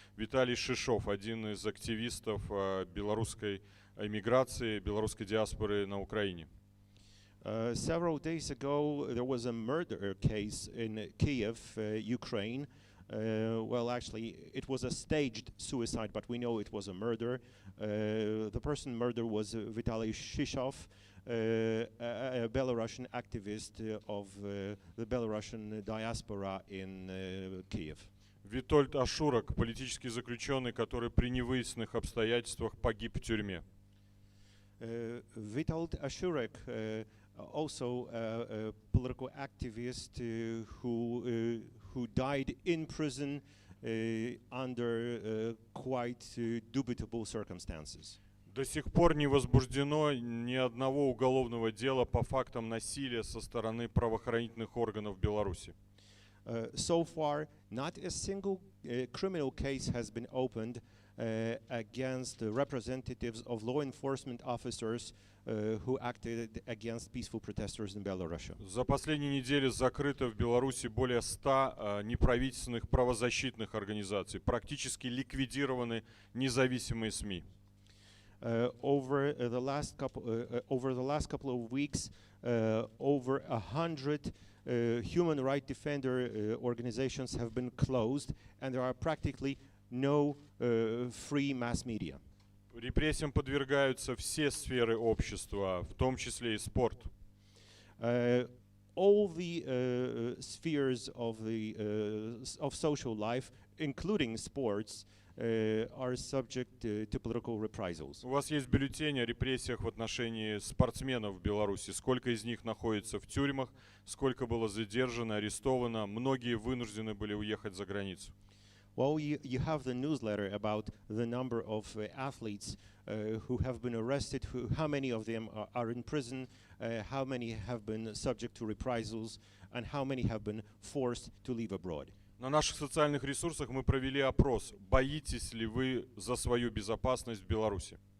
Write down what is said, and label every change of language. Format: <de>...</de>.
<ru>Виталий Шишов, один из активистов белорусской эмиграции, белорусской диаспоры на Украине.</ru> <en>Several days ago, there was a murder case in Kiev, Ukraine. Well, actually, it was a staged suicide, but we know it was a murder. The person murdered was Vitaly Shishov, a Belarusian activist of the Belarusian diaspora in Kiev.</en> <ru>Витольд Ашурак, политический заключенный, который при невыясненных обстоятельствах погиб в тюрьме.</ru> <en>Witold Ashurak, also a political activist who died in prison under quite dubitable circumstances.</en> <ru>До сих пор не возбуждено ни одного уголовного дела по фактам насилия со стороны правоохранительных органов Беларуси.</ru> <en>So far, not a single criminal case has been opened against the representatives of law enforcement officers who acted against peaceful protesters in Belarus.</en> <ru>За последние недели закрыто в Беларуси более 100 неправительственных правозащитных организаций. Практически ликвидированы независимые СМИ.</ru> <en>Over the last couple of weeks, over 100 human rights defender organizations have been closed, and there are practically no free mass media.</en> <ru>Репрессиям подвергаются все сферы общества, в том числе и спорт.</ru> <en>All the spheres of social life, including sports, are subject to political reprisals.</en> <ru>У вас есть бюллетень о репрессиях в отношении спортсменов в Беларуси. Сколько из них находится в тюрьмах, сколько было задержано, арестовано. Многие вынуждены были уехать за границу.</ru> <en>Well, you have the newsletter about the number of athletes who have been arrested, how many of them are in prison, how many have been subject to reprisals, and how many have been forced to leave abroad.</en> <ru>На наших социальных ресурсах мы провели опрос. Боитесь ли вы за свою безопасность в Беларуси?</ru>